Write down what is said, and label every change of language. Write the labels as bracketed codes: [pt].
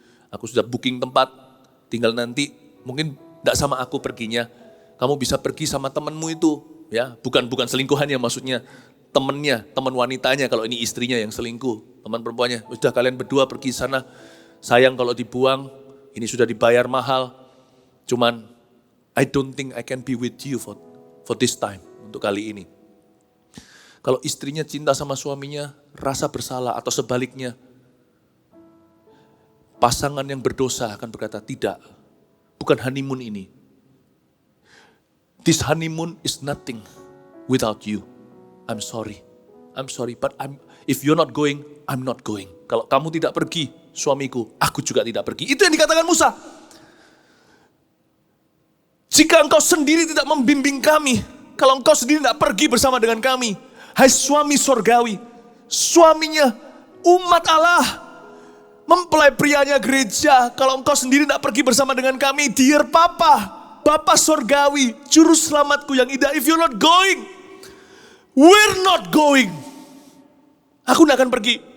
[id] Aku sudah booking tempat, tinggal nanti mungkin gak sama aku perginya, kamu bisa pergi sama temanmu itu, ya bukan selingkuhan ya maksudnya, temannya, teman wanitanya kalau ini istrinya yang selingkuh, teman perempuannya, sudah kalian berdua pergi sana, sayang kalau dibuang, ini sudah dibayar mahal, cuman [en] I don't think I can be with you for this time, [id] untuk kali ini. Kalau istrinya cinta sama suaminya, rasa bersalah atau sebaliknya, pasangan yang berdosa akan berkata, tidak, bukan honeymoon ini. [en] This honeymoon is nothing without you. I'm sorry, but if you're not going, I'm not going. [id] Kalau kamu tidak pergi, suamiku, aku juga tidak pergi. Itu yang dikatakan Musa. Jika engkau sendiri tidak membimbing kami, kalau engkau sendiri tidak pergi bersama dengan kami, hai suami sorgawi, suaminya umat Allah, mempelai prianya gereja, kalau engkau sendiri tidak pergi bersama dengan kami, [en] dear Papa, [id] Bapa sorgawi, juru selamatku yang indah, [en] if you're not going, we're not going. [id] Aku tidak akan pergi.